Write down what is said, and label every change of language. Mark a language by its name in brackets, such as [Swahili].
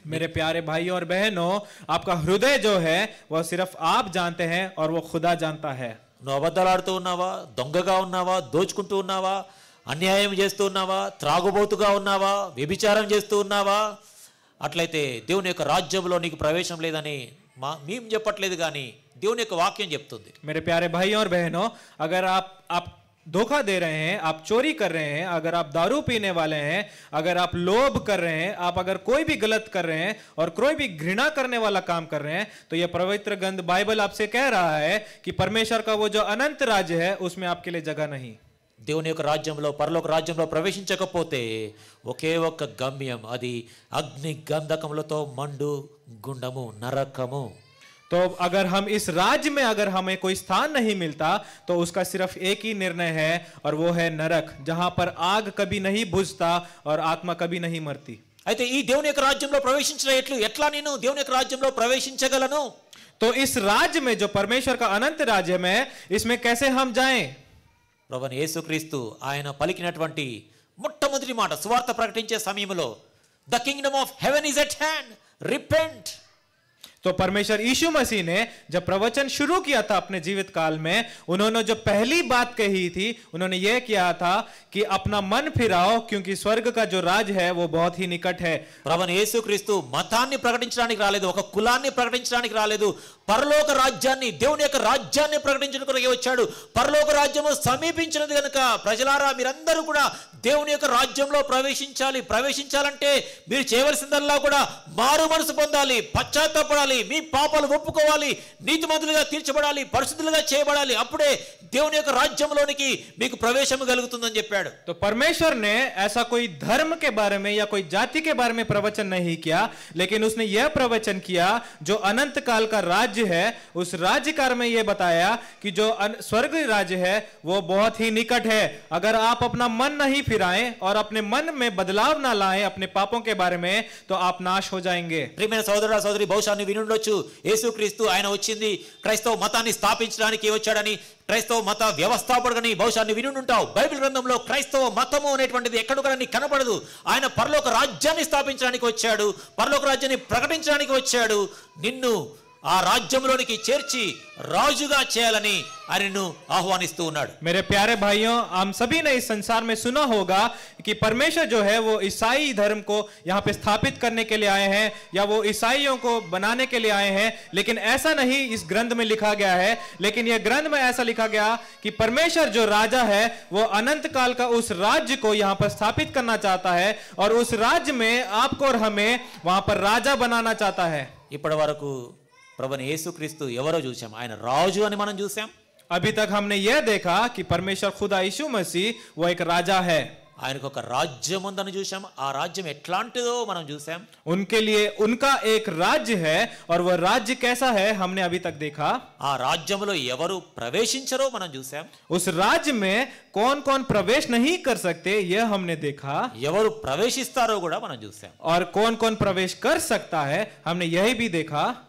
[Hindi] मेरे प्यारे भाइयों और बहनों, आपका हृदय जो है वह सिर्फ आप जानते हैं और वो खुदा जानता है. [Telugu] నువ్వు అబద్ధాలు ఆడుతూ ఉన్నావా, దొంగగా ఉన్నావా, దోచుకుంటూ ఉన్నావా, అన్యాయం చేస్తూ ఉన్నావా, త్రాగుబోతుగా ఉన్నావా, వ్యభిచారం చేస్తూ ఉన్నావా, అట్లయితే దేవుని యొక్క రాజ్యంలో నీకు ప్రవేశం లేదని మేము చెప్పట్లేదు, కానీ దేవుని యొక్క వాక్యం చెప్తుంది. [Hindi] मेरे प्यारे भाइयों और बहनों, अगर आप धोखा दे रहे हैं, आप चोरी कर रहे हैं, अगर आप दारू पीने वाले हैं, अगर आप लोभ कर रहे हैं, आप अगर कोई भी गलत कर रहे हैं और कोई भी घृणा करने वाला काम कर रहे हैं, तो यह पवित्र ग्रंथ बाइबल आपसे कह रहा है कि परमेश्वर का वो जो अनंत राज्य है उसमें आपके लिए जगह नहीं. [Telugu] దేవుని యొక్క రాజ్యంలో, పరలోక రాజ్యంలో ప్రవేశించకపోతే ఒకే ఒక్క గమ్యం, అది అగ్ని గంధకములతో మండు గుండము, నరకము. [Hindi] तो अगर हम इस राज्य में अगर हमें कोई स्थान नहीं मिलता तो उसका सिर्फ एक ही निर्णय है और वो है नरक, जहां पर आग कभी नहीं बुझता और आत्मा कभी नहीं मरती. [Telugu] అయితే ఈ దేవుని యొక్క రాజ్యంలో ప్రవేశించడం ఎట్లా నేను దేవుని యొక్క రాజ్యంలో ప్రవేశించగలను? [Hindi] तो इस राज्य में जो परमेश्वर का अनंत राज्य में, इसमें कैसे हम जाएं? [Telugu] ప్రభువైన యేసుక్రీస్తు ఆయన పలికినటువంటి మొట్టమొదటి మాట సువార్త ప్రకటించే సమయంలో, [English] The kingdom of heaven is at hand, repent. [Hindi] तो परमेश्वर यीशु मसीह ने जब प्रवचन शुरू किया था अपने जीवित काल में, उन्होंने जो पहली बात कही थी, उन्होंने यह किया था कि अपना मन फिराओ क्योंकि स्वर्ग का जो राज है वो बहुत ही निकट है. [Telugu] ప్రభువైన యేసుక్రీస్తు మతాన్ని ప్రకటించడానికి రాలేదు, ఒక కులాన్ని ప్రకటించడానికి రాలేదు, పరలోక రాజ్యాన్ని, దేవుని యొక్క రాజ్యాన్ని ప్రకటించడానికి వచ్చాడు. పరలోక రాజ్యము సమీపించినది కనుక ప్రజలారా మీరందరూ కూడా దేవుని యొక్క రాజ్యంలో ప్రవేశించాలంటే మీరు చేయవలసిందల్లా కూడా మారు మనసు పొందాలి, పశ్చాత్తాపడాలి, మీ పాపాలు ఒప్పుకోవాలి, నీతిమంతులుగా తీర్చబడాలి, పరిశుద్ధులుగా చేయబడాలి. అప్పుడే దేవుని యొక్క రాజ్యంలోనికి మీకు ప్రవేశం కలుగుతుందని చెప్పాడు. [Hindi] तो परमेश्वर ने ऐसा कोई धर्म के बारे में या कोई जाति के बारे में प्रवचन नहीं किया, लेकिन उसने यह प्रवचन किया जो अनंत काल का राज्य है, उस राज्य काल में यह बताया कि जो स्वर्ग राज्य है वो बहुत ही निकट है. अगर आप अपना मन नहीं फिराएं और अपने मन में बदलाव ना लाएं अपने पापों के बारे में, तो आप नाश हो जाएंगे. [Telugu] ప్రియమైన సోదరుడా సోదరి, బహుశా నువ్వు వినుండొచ్చు, యేసుక్రీస్తు ఆయన వచ్చింది క్రైస్తవ మతాన్ని స్థాపించడానికి వచ్చాడని, క్రైస్తవ మత వ్యవస్థాపకుడని బహుశా నువ్వు వినుంటావు. బైబిల్ గ్రంథంలో క్రైస్తవ మతము అనేటువంటిది ఎక్కడ కూడా నీకు కనపడదు. ఆయన పరలోక రాజ్యాన్ని స్థాపించడానికి వచ్చాడు, పరలోక రాజ్యాన్ని ప్రకటించడానికి వచ్చాడు, నిన్ను ఆ రాజ్యంలోనికి చేర్చి రాజుగా చేయాలని ఆయనను ఆహ్వానిస్తూ ఉన్నాడు. [Hindi] मेरे प्यारे भाइयों, हम सभी ने इस संसार में सुना होगा कि परमेश्वर जो है वो ईसाई धर्म को यहाँ पे स्थापित करने के लिए आए हैं या वो ईसाइयों को बनाने के लिए आए हैं, लेकिन ऐसा नहीं इस ग्रंथ में लिखा गया है. लेकिन यह ग्रंथ में ऐसा लिखा गया कि परमेश्वर जो राजा है वो अनंत काल का उस राज्य को यहाँ पर स्थापित करना चाहता है और उस राज्य में आपको और हमें वहां पर राजा बनाना चाहता है. [Telugu] ఇప్పటి వరకు ప్రభువైన యేసుక్రీస్తు ఎవరో చూసాం, ఆయన రాజు అని మనం చూసాం. [Hindi] अभी तक हमने यह देखा कि परमेश्वर खुदा यीशु मसीह वो एक राजा है. [Telugu] ఆయనకు ఒక రాజ్యం ఉందని చూసాం, ఆ రాజ్యం ఎట్లాంటిదో మనం చూసాం. [Hindi] उनके लिए उनका एक राज्य है और वह राज्य कैसा है हमने अभी तक देखा. [Telugu] ఆ రాజ్యంలో ఎవరు ప్రవేశించరో మనం చూసాం. [Hindi] उस राज्य में कौन कौन प्रवेश नहीं कर सकते यह हमने देखा. [Telugu] ఎవరు ప్రవేశిస్తారో కూడా మనం చూసాం. [Hindi] और कौन कौन प्रवेश कर सकता है हमने यही भी देखा.